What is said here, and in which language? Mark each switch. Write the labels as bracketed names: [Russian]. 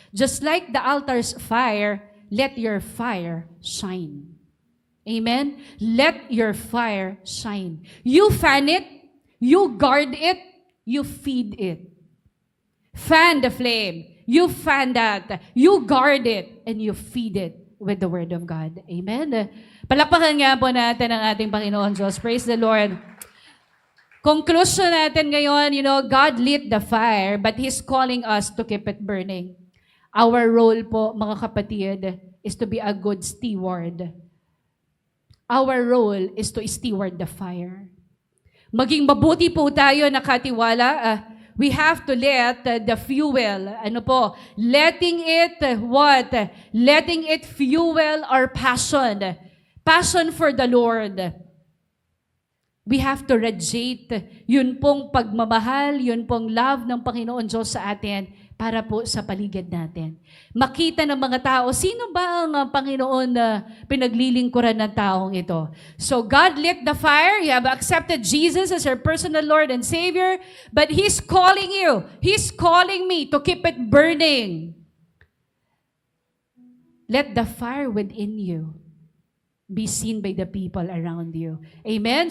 [English] Just like the altar's fire, let your fire shine. Amen? Let your fire shine. You fan it, you guard it, you feed it. Fan the flame. You fan that. You guard it, and you feed it with the Word of God. Amen? [Filipino] Palakpakan nga po natin ang ating Panginoon Diyos. [English] Praise the Lord. Conclusion [Filipino] natin ngayon, [English] God lit the fire, but He's calling us to keep it burning. Our role po, [Filipino] mga kapatid, [English] is to be a good steward. Our role is to steward the fire. [Filipino] Maging mabuti po tayo nakatiwala. [English] We have to let the fuel, letting it, what? Letting it fuel our passion. Passion for the Lord. We have to radiate [Filipino] yun pong pagmamahal, yun pong love ng Panginoon Diyos sa atin para po sa paligid natin. Makita ng mga tao, sino ba ang Panginoon na pinaglilingkuran ng taong ito? [English] So God lit the fire. You have accepted Jesus as your personal Lord and Savior, but He's calling you. He's calling me to keep it burning. Let the fire within you be seen by the people around you. Amen?